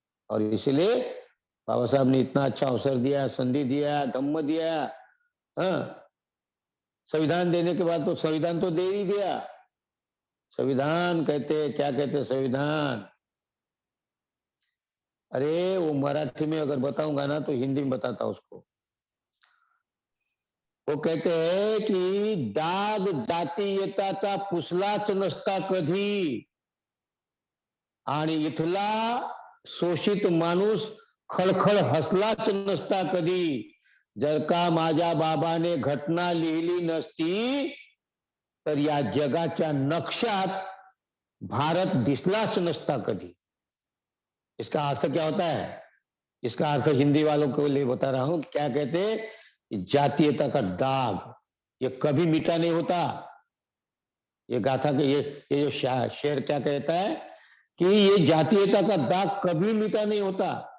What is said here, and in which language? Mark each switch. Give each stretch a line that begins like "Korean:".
Hindi: और इसीलिए बाबा साहब ने इतना अच्छा अवसर दिया, संधि दिया, धम्म दिया। हाँ, संविधान देने के बाद तो संविधान तो दे ही दिया। संविधान कहते, क्या कहते संविधान? अरे वो मराठी में अगर बताऊंगा ना तो हिंदी में बताता उसको। वो कहते हैं कि
Marathi: डाग जातीयताचा पुसलाच नसता कधी, आणि इथला शोषित माणूस खळखळ हसलाच नसता कधी, जर का माझ्या बाबाने घटना लिहिली नसती तर या जगाच्या नक्शात भारत दिसलाच नसता कधी।
Hindi: इसका अर्थ क्या होता है? इसका अर्थ हिंदी वालों को लिए बता रहा हूं। क्या कहते, जातीयता का दाग ये कभी मिटा नहीं होता। ये गाथा के ये जो शेर क्या कहता है कि ये जातीयता का दाग कभी मिटा नहीं होता।